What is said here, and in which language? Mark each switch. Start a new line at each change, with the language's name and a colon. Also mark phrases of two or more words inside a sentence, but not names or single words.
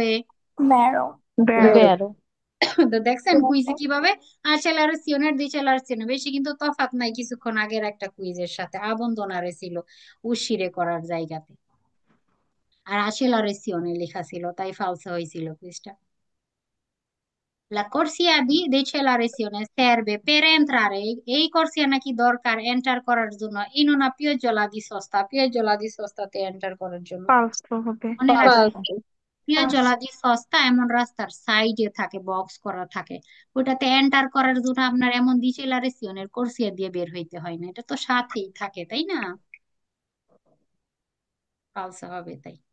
Italian: ব্যারো। বেরো। বেরো।
Bangla: তো দেখছেন কুইজে কিভাবে আচেলারেশনের ডিচেলারেশনে বেশি কিন্তু তফাৎ নাই কিছুক্ষণ আগের একটা কুইজের সাথে। আবন্দনারে ছিল উশিরে করার জায়গাতে, আর আচেলারেশনে লেখা ছিল, তাই ফালসা হয়েছিল কুইজটা।
Italian: La corsia di decelerazione serve per entrare,
Bangla: এই corsia নাকি দরকার এন্টার করার জন্য,
Italian: in una pioggia di sosta, pioggia di sostaতে
Bangla: এন্টার করার জন্য। ফালসো হবে। মনে রাখবেন,
English: ফালস।
Italian: piazzola di sosta
Bangla: এমন রাস্তার সাইডে থাকে, বক্স করা থাকে, ওটাতে এন্টার করার জন্য আপনার এমন ডিসেলারেশনের কোর্সিয়া দিয়ে বের হইতে হয় না, এটা তো সাথেই থাকে, তাই না? পালসা হবে তাই।